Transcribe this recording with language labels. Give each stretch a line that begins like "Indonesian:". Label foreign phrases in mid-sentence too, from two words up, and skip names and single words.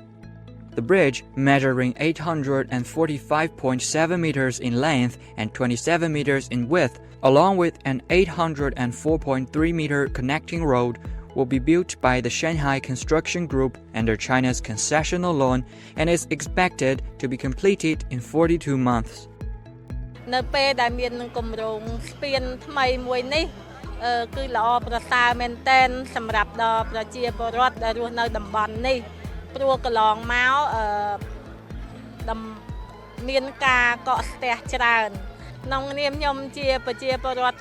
English: The bridge, measuring 845.7 meters in length and 27 meters in width, along with an 804.3-meter connecting road, will be built by the Shanghai Construction Group under China's concessional loan and is expected to be completed in 42 months.
Khmer: នៅពេលដែលមានគម្រោងស្ពានថ្មីមួយនេះគឺល្អប្រសើរមែនទែនសម្រាប់ដល់ប្រជាពលរដ្ឋដែលរស់នៅតំបន់នេះព្រោះកន្លងមកមានការកកស្ទះច្រើនក្នុងនាមខ្ញុំជាប្រជាពលរដ្ឋ